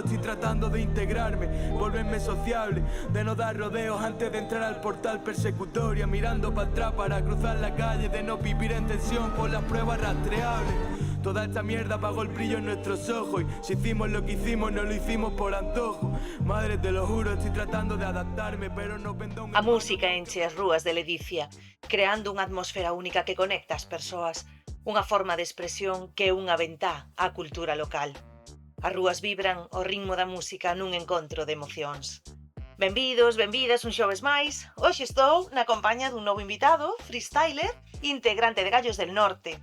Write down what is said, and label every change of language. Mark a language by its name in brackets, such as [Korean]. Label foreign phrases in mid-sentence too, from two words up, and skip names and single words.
[Spanish] Estoy tratando de integrarme, volverme sociable, de no dar rodeos antes de entrar al portal persecutoria. Mirando para atrás para cruzar la calle, de no vivir en tensión por las pruebas rastreables. Toda esta mierda apagó el brillo en nuestros ojos. Y si hicimos lo que hicimos, no lo hicimos por antojo. Madre, te lo juro, estoy tratando de adaptarme, pero no vendo un... [Galician] A música enche as rúas de Ledicia, creando unha atmosfera única que conecta as persoas, unha forma de expresión que é unha ventá á cultura local. As rúas vibran ao ritmo da música nun encontro de emocións. Benvidos, benvidas un xoves máis. Hoxe estou na compañía dun novo invitado, freestyler, integrante de Gallos del Norte.